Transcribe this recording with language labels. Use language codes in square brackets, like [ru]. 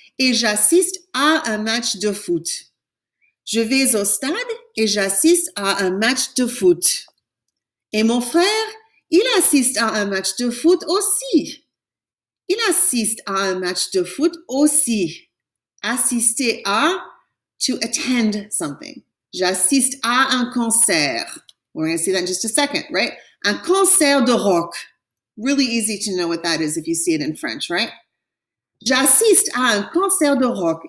[fr] Et j'assiste à un match de foot. Je vais au stade et j'assiste à un match de foot. Et mon frère, il assiste à un match de foot aussi. Il assiste à un match de foot aussi. Assister à, [en] to attend something. [fr] J'assiste à un concert. [en] We're going to see that in just a second, right? [fr] Un concert de rock. [en] Really easy to know what that is if you see it in French, right? [fr] J'assiste à un concert de rock.